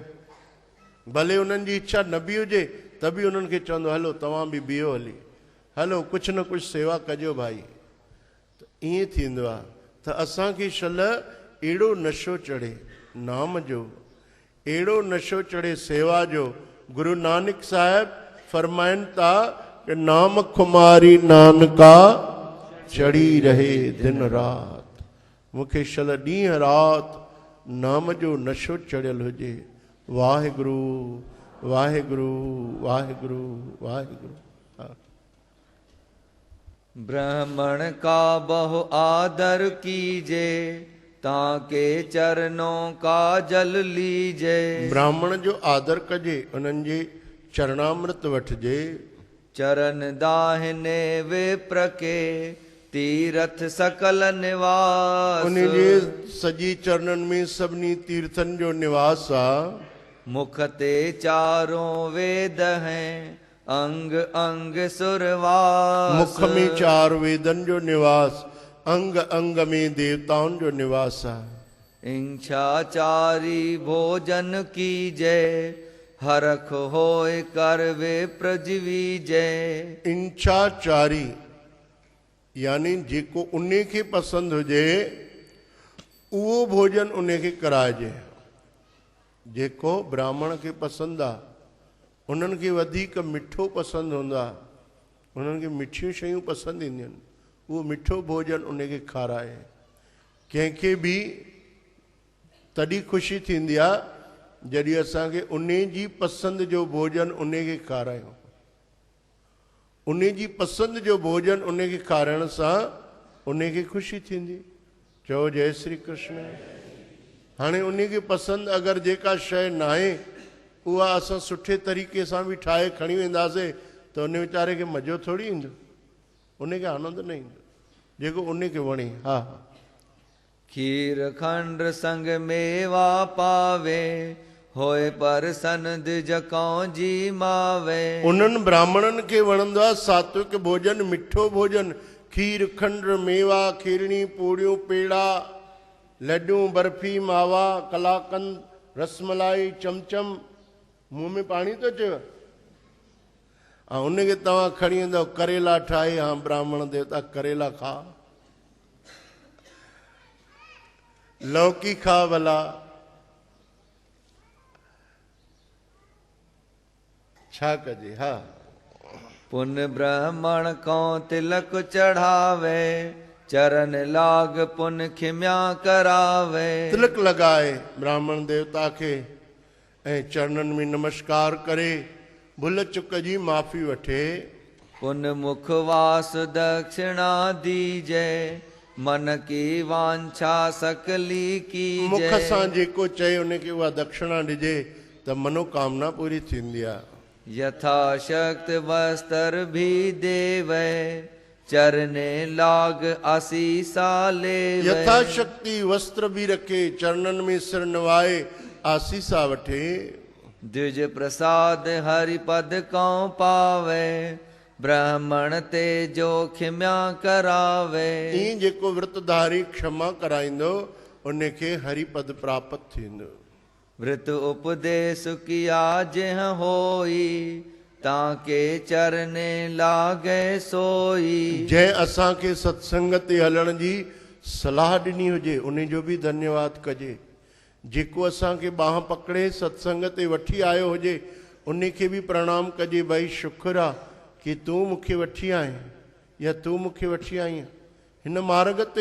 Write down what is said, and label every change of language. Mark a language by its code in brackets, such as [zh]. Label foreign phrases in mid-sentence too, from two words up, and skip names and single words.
[sd] भले उन्हनि जी इच्छा न बि हुजे त बि उन्हनि खे चवंदो हलो तव्हां बि बीहो हली, हलो कुझु न कुझु सेवा कजो भाई। त ईअं थींदो आहे। त असांखे शल अहिड़ो नशो चढ़े नाम जो, अहिड़ो नशो चढ़े सेवा जो। गुरु नानक साहिब फरमाइनि था कि [pa] ਨਾਮ ਖੁਮਾਰੀ ਨਾਨਕਾ ਚੜ੍ਹੀ ਰਹੇ ਦਿਨ ਰਾਤ। [sd] मूंखे शल ॾींहं राति नाम जो नशो चढ़ियल हुजे। वाहिगुरु वाहिगुरु वाहिगुरु वाहिगुरु। हा। [hi] ब्राह्मण का बहु आदर कीजे ताके चरणों का जल लीजे। [sd] ब्राह्मण जो आदर कजे, उन्हनि जे चरणामृत वठिजे। [hi] चरण दाहिने विप्र के तीरथ सकल निवास। [sd] उन जे सॼी चरणनि में सभिनी तीर्थनि जो निवास आहे। [hi] मुख ते चारों वेद हैं अंग अंग सुरवास। [sd] मुख में चार वेदन जो निवास, अंग अंग में देवताउनि जो निवास आहे। [hi] इंछाचारी भोजन कीजे हरख होय कर वे प्रजीवीजे। [sd] इंछाचारी यानी जेको उन खे पसंदि हुजे उहो भोजन उन खे कराइजे। जेको ब्राह्मण खे पसंदि आहे, उन्हनि खे वधीक मिठो पसंदि हूंदो आहे, उन्हनि खे मिठियूं शयूं पसंदि ईंदियूं आहिनि, उहो मिठो भोजन उन खे खाराए। कंहिंखे बि तॾहिं ख़ुशी थींदी आहे जॾहिं असांखे उन जी पसंदि जो भोजन उन खे खारायूं। उन जी पसंदि जो भोजन उन खे खाराइण सां उन खे ख़ुशी थींदी। चओ जय श्री कृष्ण। हाणे उन खे पसंदि अगरि जेका शइ न आहे उहा असां सुठे तरीक़े सां बि ठाहे खणी वेंदासीं त उन वीचारे खे मज़ो थोरी ईंदो, उन खे आनंद न ईंदो जेको उन खे वणे। हा। [hi] खीर खंड संग मेवा पावे होए पर सनद जकौं जी मावे। [sd] उन्हनि ब्राह्मणनि खे वणंदो आहे सात्विक भोजन, मिठो भोजन। खीर खंड मेवा, खीरणी, पूड़ियूं, पेड़ा, लड्डू, बर्फी, मावा, कलाकंद, रसमलाई, चमचम। मुंह में पाणी थो अचेव। ऐं उनखे तव्हां खणी वेंदव करेला ठाहे, हा ब्राह्मण देवता करेला खा, लौकी खा भला, छा कजे। हा। [hi] पुन ब्राह्मण को तिलक चढ़ावे चरण लाग पुन खिम्या करावे। [sd] तिलक लगाए ब्राह्मण देवता के ऐं चरणनि में नमस्कार करे, भुल चुक जी माफ़ी वठे। [hi] पुन मुखवास दक्षिणा दीजे, मन की वांछा सकली की [sd] मुख सां जेको चए उनखे उहा दक्षिणा ॾिजे त मनोकामना पूरी थींदी आहे। [hi] यथाशक्त वस्त्र भी देवे, चरने लाग आसीसा लेवे। [sd] यथाशक्ति वस्त्र भी रखे, चरणनि में सिर नवाए आसीसा वठे। [hi] द्विज प्रसाद हरिपद कौ पावे, ब्राह्मण ते जो खिम्या करावे। [sd] ई जेको विर्तधारी क्षमा कराईंदो उनखे हरिपद प्राप्त थींदो। [hi] वृत उपदेश किया जह होई, ताके चरने लागे सोई। [sd] जंहिं असांखे सत्संग ते हलण जी सलाह ॾिनी हुजे उन जो बि धन्यवाद कजे। जेको असांखे बाह पकड़े सत्संग ते वठी आयो हुजे उनखे बि प्रणाम कजे, भाई शुक्र आहे कि तूं मूंखे वठी आहीं या तूं मूंखे वठी आई हिन मार्ग ते।